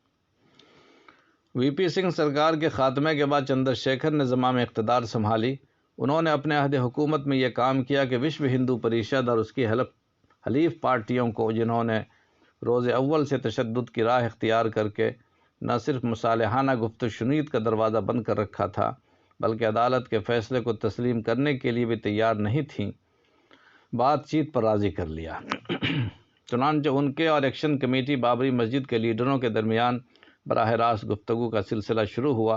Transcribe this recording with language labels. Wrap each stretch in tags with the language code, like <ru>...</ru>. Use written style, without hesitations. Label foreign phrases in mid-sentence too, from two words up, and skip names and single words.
<ur>VP سنگھ سرکار کے خاتمے کے بعد چندر شیکھر نے زمام اقتدار سنبھالی۔ انہوں نے اپنے عہد حکومت میں یہ کام کیا کہ وشو ہندو پریشد اور اس کی حلیف پارٹیوں کو، جنہوں نے روز اول سے تشدد کی راہ اختیار کر کے نہ صرف مصالحانہ گفت و شنید کا دروازہ بند کر رکھا تھا بلکہ عدالت کے فیصلے کو تسلیم کرنے کے لیے بھی تیار نہیں تھیں، بات چیت پر راضی کر لیا۔ چنانچہ ان کے اور ایکشن کمیٹی بابری مسجد کے لیڈروں کے درمیان براہ راست گفتگو کا سلسلہ شروع ہوا۔</ur>